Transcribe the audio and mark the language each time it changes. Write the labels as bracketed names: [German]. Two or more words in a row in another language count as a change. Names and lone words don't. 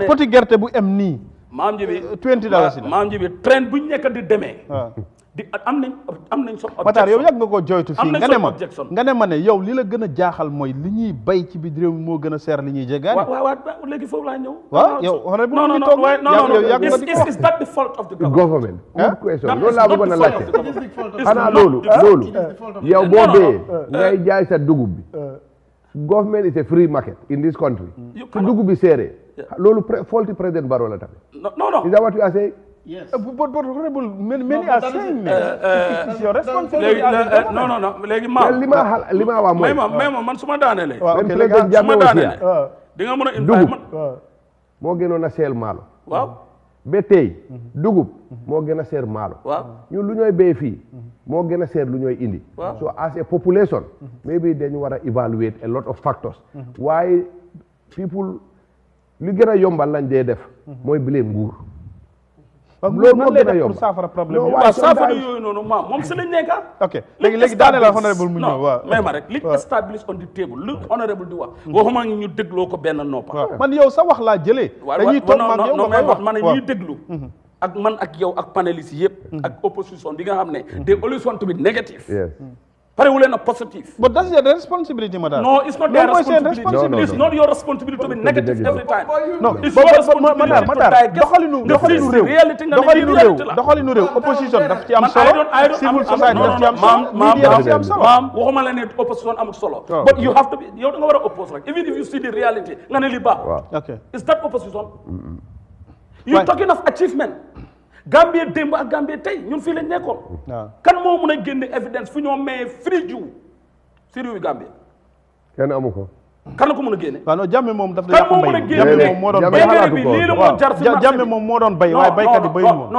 [Wolof] poti gerte bu em nii. maam ji bi $20 la maam ji bi train bu ñu nekk di demee. di am nañ [English] some objection. [Wolof] Matar yow yàgg nga koo joytu fii nga ne ma ne yow li la gën a jaaxal mooy li ñuy bay ci biir réew mi moo gën a seer li ñuy jégaani. waaw léegi foofu laa ñëw. waaw yow honorable [English] non is that the fault of the government. good question [Wolof] loolu laa bëggoon a laajte. xanaa loolu yow boo dee ngay jaay sa dugub bi. [English] government is a free market in this country. [Wolof] su dugub bi seeree. loolu faulty President Barrow la tamit. [English] No. Is that what you are saying? Yes. But honorable, many are saying it's your responsibility. No. [Wolof] léegi maa. li ma wax mooy. may ma man su ma daanelee. waaw ok su ma daanelee. di nga mën a dugub moo gënoon a seel maalo. waaw. ba tey dugub moo gën a seer maalo. waaw ñun lu ñooy béy fii moo gën a seer lu ñooy indi. [English] so as a population maybe [Wolof] dañu war a [English] evaluate a lot of factors. [Wolof] waaye people li gën a yombal lañ dee def mooy blame nguur. loolu moo gën a yomb pour saafara problème yi. waaw saafara yooyu noonu moom si lañ nekk. ok léegi daane la honorable mu ñëw waaw. may ma rek li establish [English] on the table [Wolof] lu honorable di wax. waxuma ngi ñu dégloo ko benn noppa. man yow sa wax laa jëlee. dañuy toog ma ak yow nga koy wax man ñuy déglu. ak man ak yow ak panélistes yëpp. ak opposition bi nga xam ne. [English] they always want to be negative. [Wolof] pare wu leen a positive. [English] But that's your responsibility, madam. No, it's not their responsibility. No. It's not your responsibility to be negative every time. No, it's your responsibility to digest the reality [Wolof] nga ne reality la. doxalinu réew opposition daf ci am solo. [English] Civil society [Wolof] daf ci am solo. Media daf ci am solo. waxuma la ne opposition amul solo. [English] But you have to be [Wolof] yow da nga war a [English] oppose rek even if you see the reality [Wolof] nga ne li baax. [English] Okay. Is that opposition? You talking of achievement. [Wolof] Gambia démb ak Gambia tey ñun fii lañ nekkoon. kan moo mun a génne évidence fu ñoo mayee free jiw si réewu Gambia. kenn amu ko. kan ko mën a génne. waaw non Jammeh moom daf kan moo mën a génne moom moo doon bay bi lii la moo jar si marché bi Jammeh moom moo doon bay waaye baykat yi bayu moom.